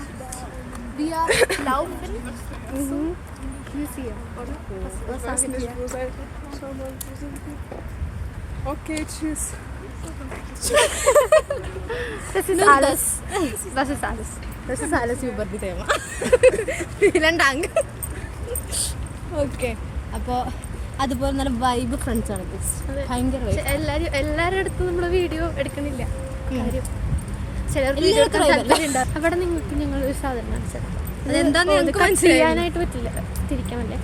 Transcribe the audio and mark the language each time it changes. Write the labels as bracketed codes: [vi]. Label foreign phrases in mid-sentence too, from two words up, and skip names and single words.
[de] Wir laufen zum Museum, oder? Was Ich weiß sagen nicht, wir? wo seid ihr? Schau mal, wo sind wir? Okay, tschüss. Das ist alles. Was ist alles? Das ist alles über die Thema. Vielen Dank. [ml] ഓക്കെ, അപ്പോൾ അതുപോലെ നല്ല [en] vibe friends. [ml] ഭയങ്കര പക്ഷെ എല്ലാവരുടെ അടുത്തും നമ്മൾ വീഡിയോ എടുക്കണില്ല. കാര്യം ചിലർ വീഡിയോ എല്ലാവർക്കും എടുക്കാൻ vibe അല്ലേ? താല്പര്യമുണ്ടാവും. അവിടെ നിങ്ങൾക്ക് ഞങ്ങളൊരു സാധനം കാണിച്ചത് അതെന്താന്ന് ഞങ്ങൾക്ക് cut മനസ്സിലായില്ല. ചെയ്യാനായിട്ട് പറ്റില്ല, തിരിക്കാമല്ലേ?